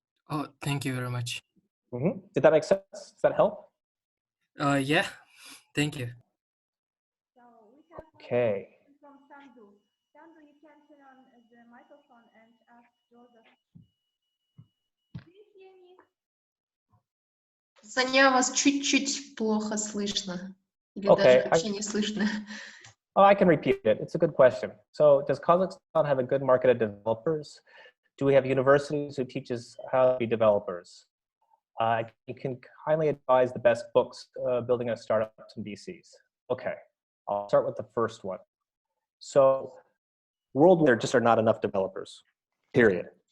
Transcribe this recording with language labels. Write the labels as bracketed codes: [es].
[en] Oh, thank you very much. Did that make sense? Does that help? Yeah, thank you. So we have Okay. from Sandu. Sandu, you can turn on the microphone and ask Joseph. Do you hear me? [ru] Саня, вас чуть-чуть плохо слышно. Или [en] Okay, [ru] даже вообще не слышно. [en] Oh, I can repeat it. It's a good question. So does Kazakhstan have a good market of developers? Do we have universities who teaches how to be developers? You can kindly advise the best books building a startups and VCs. Okay, I'll start with the first one. So worldwide, there just are not enough developers, period.